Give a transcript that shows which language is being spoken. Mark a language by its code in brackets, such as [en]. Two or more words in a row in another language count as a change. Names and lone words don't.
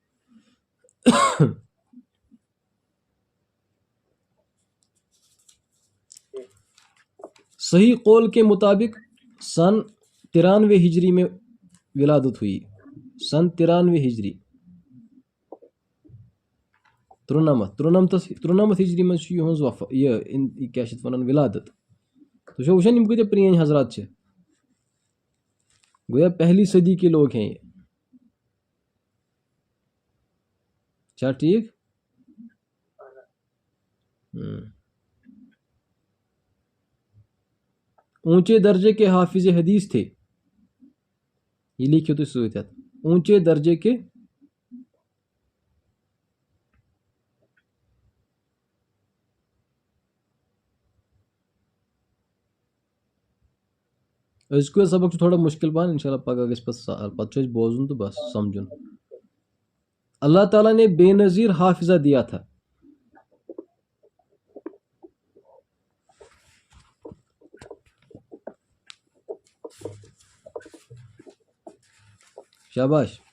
[ur] صحیح قول کے مطابق سن 93 ہجری میں ولادت ہوئی. سن 93 ہجری 93 ہجری میں [ks] یہز یہ کیا ونان ولادت. تو وچھان یم کتنے پرین حضرات چھ. [ur] گویا پہلی صدی کے لوگ ہیں یہ. اچھا ٹھیک. اونچے درجے کے حافظ حدیث تھے. یہ لکھو تو سوچ اونچے درجے کے [ks] اس کو سبق تھوڑا مشکل بان انشاءاللہ پگہ گژھِ پتہ بوزن تو بس سمجھن. [ur] اللہ تعالیٰ نے بے نظیر حافظہ دیا تھا. شاباش.